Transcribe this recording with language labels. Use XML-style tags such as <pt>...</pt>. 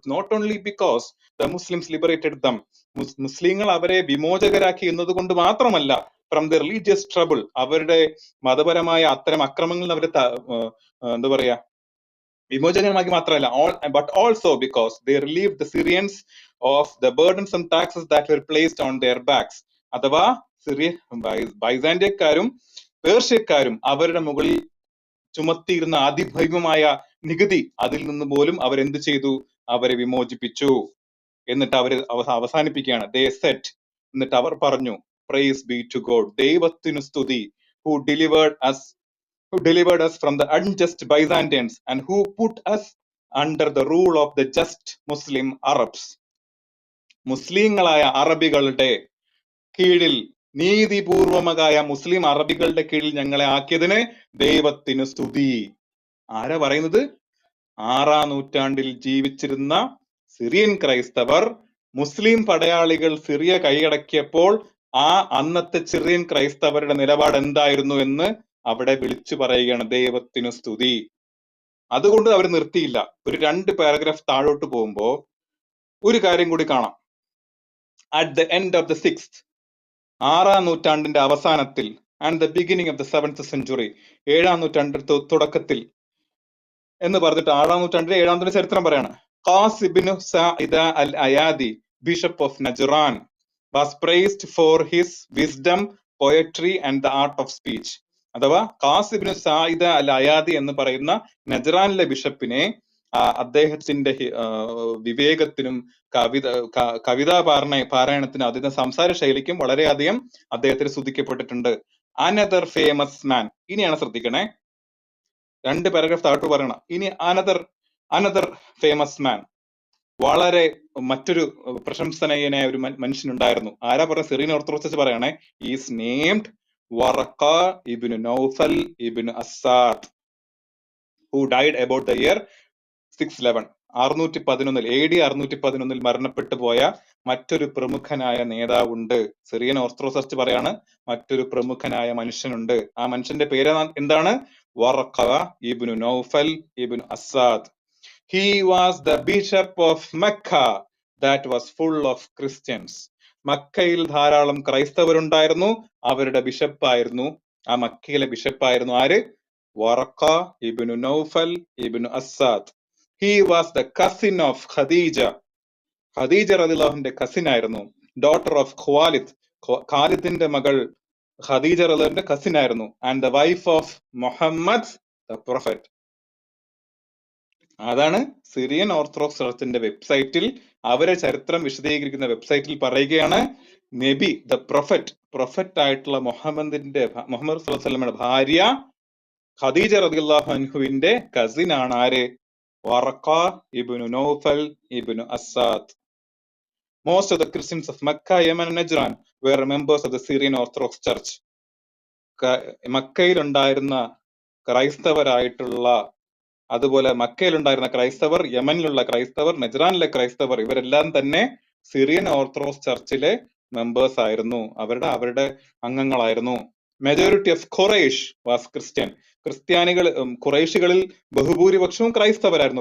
<en>not only because the Muslims liberated them,</en> <ml>മുസ്ലിങ്ങൾ അവരെ വിമോചകരാക്കി എന്നതുകൊണ്ട് മാത്രമല്ല,</ml> <en>from the religious trouble,</en> <ml>അവരുടെ മതപരമായ അത്തരം അക്രമങ്ങളിൽ അവരെ എന്താ പറയാ വിമോചകമാക്കി മാത്രമല്ല,</ml> <en>But also because they relieve the Syrians of the burdensome taxes that were placed on their backs.</en> <ml>അഥവാ ബൈസാന്ത്യക്കാരും പേർഷ്യക്കാരും അവരുടെ മുകളിൽ ചുമത്തിയിരുന്ന അതിഭൈമമായ നികുതി, അതിൽ നിന്ന് പോലും അവരെന്ത് ചെയ്തു? അവരെ വിമോചിപ്പിച്ചു. എന്നിട്ട് അവർ അവസാനിപ്പിക്കുകയാണ്.</ml> <en>they said,</en> <ml>എന്നിട്ട് അവർ പറഞ്ഞു,</ml> <en>praise be to God,</en> <ml>ദൈവത്തിനു സ്തുതി,</ml> <en>who delivered us from the unjust Byzantines and who put us under the rule of the just Muslim Arabs.</en> <ml>മുസ്ലിങ്ങളായ അറബികളുടെ കീഴിൽ, നീതിപൂർവമായ മുസ്ലിം അറബികളുടെ കീഴിൽ ഞങ്ങളെ ആക്കിയതിന് ദൈവത്തിന് സ്തുതി. ആരാ പറയുന്നത്? 6-ാം നൂറ്റാണ്ടിൽ ജീവിച്ചിരുന്ന സിറിയൻ ക്രൈസ്തവർ മുസ്ലിം പടയാളികൾ സിറിയ കൈയടക്കിയപ്പോൾ അന്നത്തെ സിറിയൻ ക്രൈസ്തവരുടെ നിലപാട് എന്തായിരുന്നു എന്ന് അവിടെ വിളിച്ചു പറയുകയാണ്, ദൈവത്തിന് സ്തുതി. അതുകൊണ്ട് അവർ നിർത്തിയില്ല. ഒരു 2 പാരഗ്രാഫ് താഴോട്ട് പോകുമ്പോ ഒരു കാര്യം കൂടി കാണാം.</ml> <en>at the end of the 6th,</en> <ml>6-ാം നൂറ്റാണ്ടിന്റെ അവസാനത്തിൽ,</ml> <en>and the beginning of the 7th century,</en> <ml>7-ാം നൂറ്റാണ്ടിന്റെ തുടക്കത്തിൽ എന്ന് പറഞ്ഞിട്ട് 6-ാം നൂറ്റാണ്ടിന്റെ ചരിത്രം പറയാണ്.</ml> <en>Qass ibn Saida al Iyadi, bishop of Najran, was praised for his wisdom, poetry and the art of speech.</en> <ml>അഥവാ ഖാസ് ഇബ്നു സഈദ അൽ അയാദി എന്ന് പറയുന്ന നജ്റാനിലെ ബിഷപ്പിനെ അദ്ദേഹത്തിന്റെ വിവേകത്തിനും കവിതാ പാരായണത്തിനും അതിന്റെ സംസാര ശൈലിക്കും വളരെയധികം അദ്ദേഹത്തിന് സ്തുതിക്കപ്പെട്ടിട്ടുണ്ട്. അനദർ ഫേമസ് മാൻ, ഇനിയാണ് ശ്രദ്ധിക്കണേ, 2 പാരഗ്രാഫ് താഴോട്ട് പറയണം. ഇനി അനദർ ഫേമസ് മാൻ, വളരെ മറ്റൊരു പ്രശംസനീയനായ ഒരു മനുഷ്യനുണ്ടായിരുന്നു. ആരാ പറഞ്ഞ? സിറിയൻ ഓർത്തഡോക്സ് പറയണേ.</ml> <en>is named</en> <ml>വറഖ Ibnu Naufal Ibnu അസ്സാദ്,</ml> <en>who died about the year 611,</en> <ml>611 AD 611 മരണപ്പെട്ടു പോയ മറ്റൊരു പ്രമുഖനായ നേതാവുണ്ട്. സിറിയൻ ഓർത്തഡോക്സ് പറയാണ് മറ്റൊരു പ്രമുഖനായ മനുഷ്യനുണ്ട്. ആ മനുഷ്യന്റെ പേര് എന്താണ്? വറഖ Ibnu Naufal Ibnu അസ്സാദ്.</ml> <en>He was the bishop of Mecca that was full of Christians.</en> <ml>മക്കയിൽ ധാരാളം ക്രൈസ്തവരുണ്ടായിരുന്നു, അവരുടെ ബിഷപ്പായിരുന്നു, ആ മക്കയിലെ ബിഷപ്പായിരുന്നു ആര്? വറഖ Ibnu Naufal Ibnu അസ്സാദ്.</ml> <en>He was the cousin of Khadija.</en> <ml>Khadija റളിയല്ലാഹുവിന്റെ കസിൻ ആയിരുന്നു.</ml> <en>daughter of Khwalid,</en> <ml>ഖാലിദിന്റെ മകൾ ഖദീജ റളിയല്ലാഹുവിന്റെ കസിൻ ആയിരുന്നു.</ml> <en>And the wife of Muhammad the prophet.</en> <ml>അതാണ് സിറിയൻ ഓർത്തഡോക്സ് ചർച്ചിന്റെ വെബ്സൈറ്റിൽ, അവരെ ചരിത്രം വിശദീകരിക്കുന്ന വെബ്സൈറ്റിൽ പറയുകയാണ്, നബി ദ പ്രൊഫറ്റ് ആയിട്ടുള്ള മുഹമ്മദ് സ്വല്ലല്ലാഹു അലൈഹി വസല്ലമയുടെ ഭാര്യ ഖദീജ റളിയല്ലാഹു അൻഹുവിന്റെ കസിൻ ആണ് ആര്? വറഖ Ibnu Naufal Ibnu അസ്സാദ്.</ml> <en>Most of the Christians of Mecca, Yemen, and Najran were members of the Syrian Orthodox Church.</en> <ml>മക്കയിലുണ്ടായിരുന്ന ക്രൈസ്തവരായിട്ടുള്ള, അതുപോലെ മക്കയിലുണ്ടായിരുന്ന ക്രൈസ്തവർ, യമനിലുള്ള ക്രൈസ്തവർ, നജ്റാനിലെ ക്രൈസ്തവർ, ഇവരെല്ലാം തന്നെ സിറിയൻ ഓർത്തഡോക്സ് ചർച്ചിലെ മെമ്പേഴ്സ് ആയിരുന്നു, അവരുടെ അംഗങ്ങളായിരുന്നു.</ml> <en>Majority of Quraysh was Christian.</en> <ml>ക്രിസ്ത്യാനികൾ, ഖുറൈശികളിൽ ബഹുഭൂരിപക്ഷവും ക്രൈസ്തവരായിരുന്നു.</ml>